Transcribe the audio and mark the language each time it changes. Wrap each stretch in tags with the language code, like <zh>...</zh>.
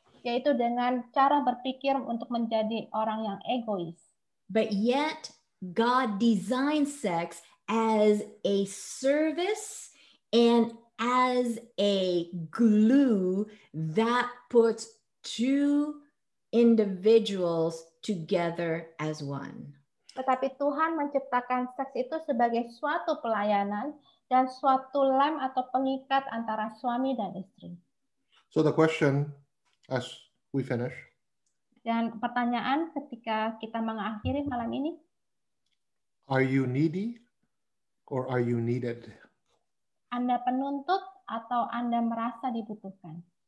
<id>Yaitu dengan cara berpikir untuk menjadi orang yang egois.</id> <en>But yet, God designed sex as a service and as a glue that puts two individuals together as one.</en> <id>Tetapi Tuhan menciptakan seks itu sebagai suatu pelayanan dan suatu lem atau pengikat antara suami dan istri.</id> <en>So the question as we finish.</en> <id>Dan pertanyaan ketika kita mengakhiri malam ini.</id> <en>Are you needy or are you needed?</en> <id>Anda penuntut atau Anda merasa dibutuhkan?</id>